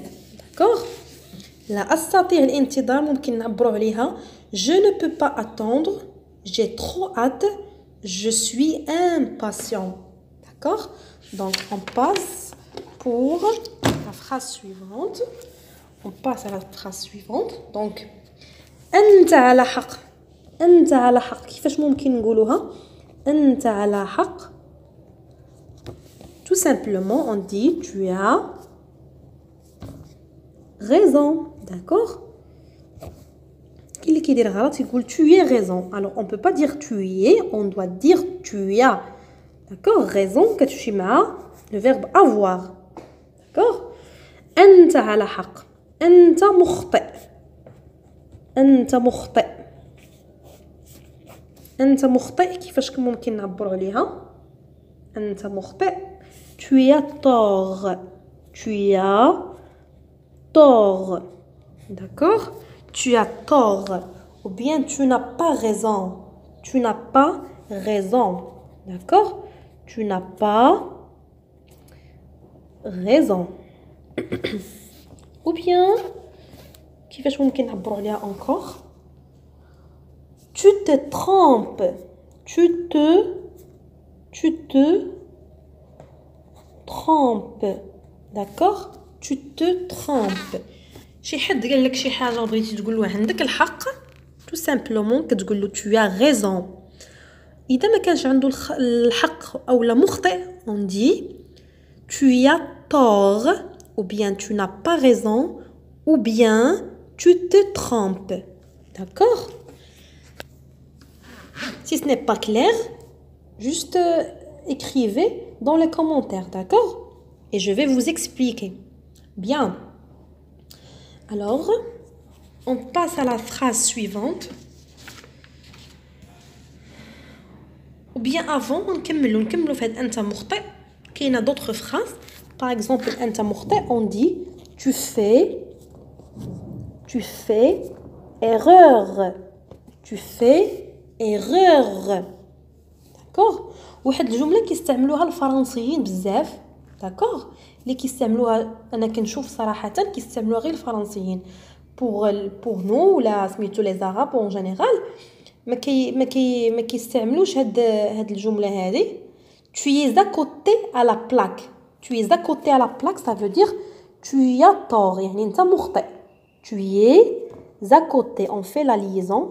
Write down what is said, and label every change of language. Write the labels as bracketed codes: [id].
[ar] d'accord لا استطيع الانتظار ممكن نعبروا عليها [fr] je ne peux pas attendre. j'ai trop hâte. je suis impatient. d'accord donc on passe pour la phrase suivante. on passe à la phrase suivante. [ar] donc أنت على حق. أنت على حق كيفاش ممكن نقولوها؟ أنت على حق. [fr] tout simplement on dit tu as raison. [ar] d'accord اللي كيدير غلط يقول [fr] tu es raison. alors on peut pas dire tu es. on doit dire tu as. d'accord raison [ar] كتمشي مع [fr] le verbe avoir. [ar] d'accord أنت على حق. أنت مخطئ. أنت مخطئ. أنت مخطئ كيفاش ممكن نعبروا عليها؟ أنت مخطئ [fr] tu as tort. tu as tort. d'accord tu as tort. ou bien tu n'as pas raison. tu n'as pas raison. d'accord tu n'as pas raison. ou bien كيفاش ممكن نعبروا عليها encore tu tu te trompes. Tu te trompes. D'accord? Tu te trompes. [ar] شي حد قال لك شي حاجة بغيتي تقول له عندك الحق [fr] tout simplement [ar] كتقول له [fr] tu as raison. [ar] إذا ما كانش عنده الحق أو لا مخطئ [fr] on dit tu as tort ou bien tu n'as pas raison ou bien tu te trompes. D'accord? Si ce n'est pas clair, juste écrivez dans les commentaires, d'accord? Et je vais vous expliquer. Bien. Alors, on passe à la phrase suivante. Ou bien avant, [ar] نكملوا في هاد أنت مخطئ. [fr] كاينة d'autres phrases. Par exemple, [ar] أنت مخطئ, [fr] on dit tu fais erreur. Tu fais erreur. D'accord? [ar] واحد الجملة كيستعملوها الفرنسيين بزاف. [fr] D'accord? [ar] اللي كيستعملوها انا كنشوف صراحه كيستعملوها غير الفرنسيين [fr] pour nous [ar] ولا سميتو لي زاراب اون جينيرال ما كيستعملوش هاد الجمله هذه [fr] tu es à côté à la plaque. Tu es à côté à la plaque, ça veut dire tu as tort, [ar] يعني انت مخطئ. [fr] Tu es à côté, on fait la liaison.